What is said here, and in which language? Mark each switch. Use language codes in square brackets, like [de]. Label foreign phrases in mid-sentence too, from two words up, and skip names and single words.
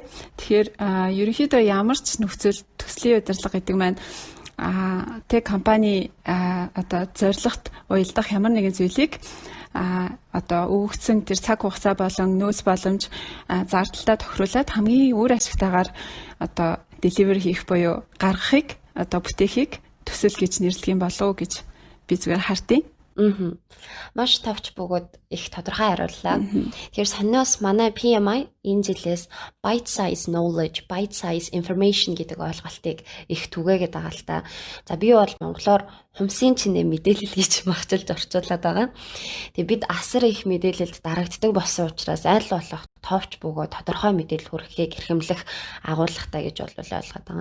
[mn] Тэгэхээр ерөнхийдөө ямар ч нөхцөл төслийн удирдлага гэдэг маань тэг компани одоо зорилгот уялдах ямар нэгэн зүйлийг одоо өгөгдсөн тэр цаг хугацаа болон нөөц боломж зардалтаа тохируулаад хамгийн үр ашигтайгаар одоо delivery хийх буюу гаргахыг одоо бүтээхийг төсөл гэж нэрлэх юм болов уу гэж би зүгээр хартыг. Маш товч бөгөөд их тодорхой хариуллаа. Тэгэхээр санаас манай PMI энэ жилээс [en] bite size knowledge, bite size information [mn] гэдэг ойлголтыг их түгээгээд байгаа л та. За би бол монголоор хумсын чинээ мэдээлэл гэж магчилж орчуулад байгаа. Тэгээ бид асар их мэдээлэлд дарагддаг болсон учраас аль болох товч бөгөөд тодорхой мэдээлэл хүргэхийг эрхэмлэх агуулгатай гэж ойлгоод байгаа.